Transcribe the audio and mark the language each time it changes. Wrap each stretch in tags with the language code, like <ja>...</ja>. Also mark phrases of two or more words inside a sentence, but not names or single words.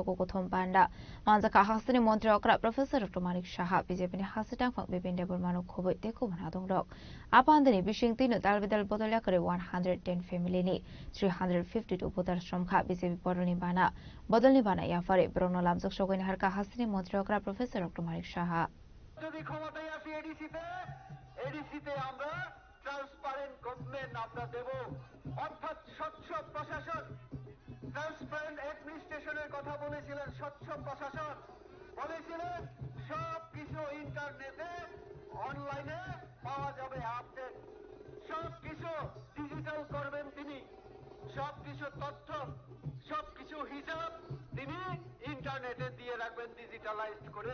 <trp>ko kothom banda manjaka hasini montri okra Professor Kumarik Shaha BJP ni hasitang phang bibinde burmanu khoboi teko banadong rok apandani bishing tino dalbidal bodolia kare 110 family ni 352 bodal shomkha BJP poruni bana bodolni bana yafare brono lamjok shogoin harka hasini montri okra Professor Kumarik Shaha</trp> <bn>যদি ক্ষমতায় আসি এডিসিতে আমরা</bn> <en>transparent government</en> <bn>আমরা দেব, অর্থাৎ স্বচ্ছ প্রশাসন।</bn> <en>transparent administration's</en> <bn>কথা বলেছিলেন, স্বচ্ছ প্রশাসন বলেছিলেন সব কিছু ইন্টারনেটে অনলাইনে পাওয়া যাবে, আপডেট সব কিছু ডিজিটাল করবেন তিনি, সব কিছু তথ্য সব কিছু হিসাব তিনি ইন্টারনেটে দিয়ে রাখবেন ডিজিটালাইজড করে।</bn>